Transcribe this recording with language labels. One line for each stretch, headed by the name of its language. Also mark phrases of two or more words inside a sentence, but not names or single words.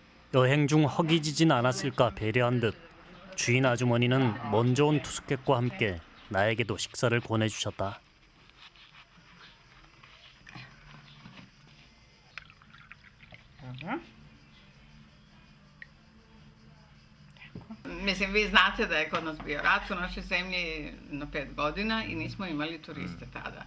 Korean: 여행 중 허기지진 않았을까 배려한 듯 주인 아주머니는 먼저 온 투숙객과 함께 나에게도 식사를 권해주셨다.
Croatian: Mislim, vi znate da je kod nas bio rat u našoj zemlji na 5 godina i nismo imali turiste tada.